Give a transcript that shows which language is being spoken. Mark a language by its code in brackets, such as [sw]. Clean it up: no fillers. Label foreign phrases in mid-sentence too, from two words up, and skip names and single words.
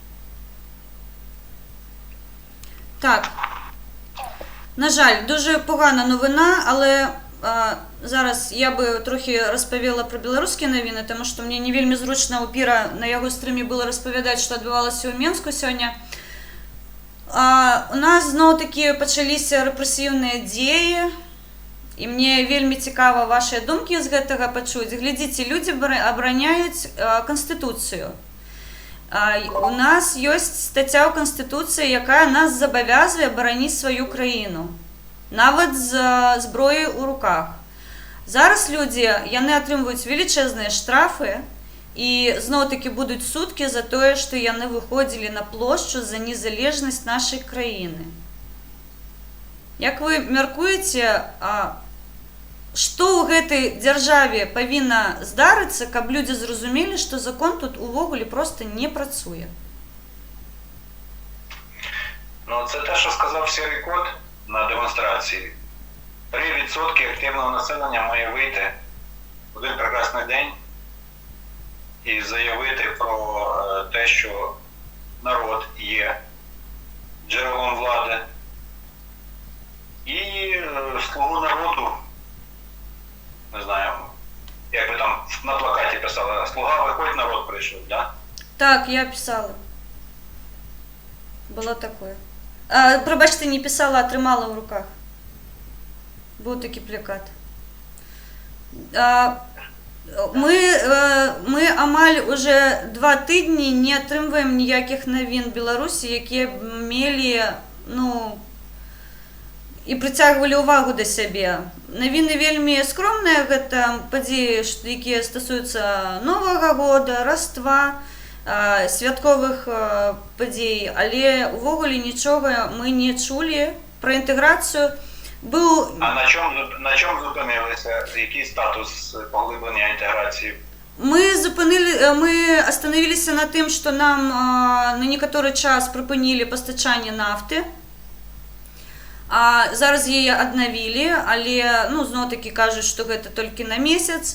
[uk] Так, на жаль, дуже погана новина, але зараз я би трохи розповіла про білоруські новини, тому що мені не вельми зручно у Піра на його стрімі було розповідати, що відбувалося у Мінську сьогодні. У нас знову-таки почалися репресивні дії, і мені вельми цікаво ваші думки [be] з гэтага [uk] почути. [ru] Глядите, люди обороняють Конституцію. [be] У нас ёсць стаття ў Канстытуцыі, якая нас забавязуе абараніць сваю краіну, нават з зброяй у руках. Зараз людзі, яны атрымваюць велічэзныя штрафы і зноў-такі будуць суткі за тое, што яны выходзілі на плошчу за незалежнасць нашай краіны. Як вы мяркуеце, што ў гэтай дзяржаве павінна здарыцца, каб людзі зразумелі, што закон тут увогуле проста не працуе? [uk] Ну, це те, що сказав Сірий Кот на демонстрації. 3% активного населення має вийти в один прекрасний день і заявити про те, що народ є джерелом влади. І слугу народу, не знаю, як ви там на плакаті писали, слуга виходь, народ прийшов, да? Так, я писала. [ru] Было такое. [uk] Пробачте, не писала, а тримала в руках. Був такий плакат. Ми амаль уже 2 тижні не отримуємо ніяких новин Білорусі, які б мели, ну, і притягували увагу до себе. [be] Новины вельмі скромныя, гэта падзеі, якія стасуюцца Новага года, Раства, святковых падзей, але увогуле нічога мы не чулі про інтэграцыю. [uk] А на чому зупинилися? Який статус поглиблення інтеграції? Мы остановилися на тим, що нам на некаторий час припинили постачання нафти. Зараз її відновили, але, ну, знову-таки кажуть, що це тільки на місяць.